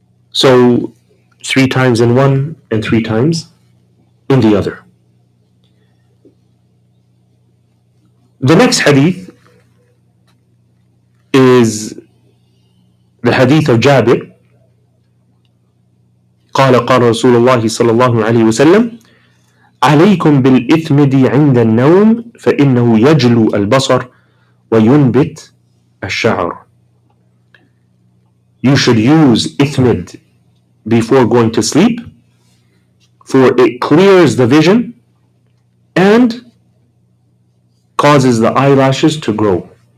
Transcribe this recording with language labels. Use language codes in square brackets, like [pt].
[en] So 3 times in one and 3 times in the other. The next hadith is the hadith of Jabir. [ar] قال رسول الله صلى الله عليه وسلم عليكم بالإثمد عند النوم فإنه يجلو البصر وينبت الشعر. [en] You should use ithmid before going to sleep, for it clears the vision and causes the eyelashes to grow.